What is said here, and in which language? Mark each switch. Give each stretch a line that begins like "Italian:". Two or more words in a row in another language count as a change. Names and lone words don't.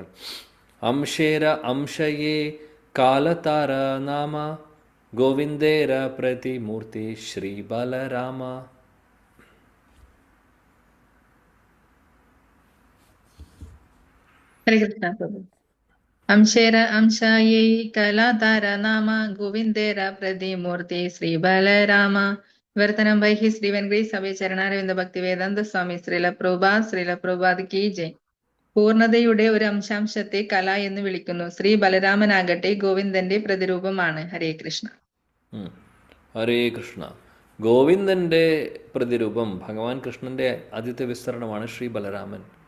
Bangla: অংশের অংশয়ে কলাতার নাম গোবিন্দের প্রতিমূর্তি শ্রী বলরাম.
Malayalam: ഹരേ കൃഷ്ണ പ്രഭു.
Bangla: অংশের অংশায়ৈ কলাতার নাম গোবিন্দের প্রতিমূর্তি শ্রী বলরাম.
English: വിവർത്തനം by His Divine Grace അഭയ ചരണാരവിന്ദ ഭക്തി വേദാന്ത സ്വാമി ശ്രീല പ്രഭുപാദ്
Hindi: की जय.
Malayalam: പൂർണ്ണതയുടെ ഒരു അംശാംശത്തെ കല എന്ന് വിളിക്കുന്നു. ശ്രീ ബലരാമനാകട്ടെ ഗോവിന്ദന്റെ പ്രതിരൂപമാണ്. ഹരേ കൃഷ്ണ. ഹരേ കൃഷ്ണ. ഗോവിന്ദന്റെ പ്രതിരൂപം ഭഗവാൻ കൃഷ്ണന്റെ ആദ്യത്തെ വിസ്തരണമാണ് ശ്രീ ബലരാമൻ.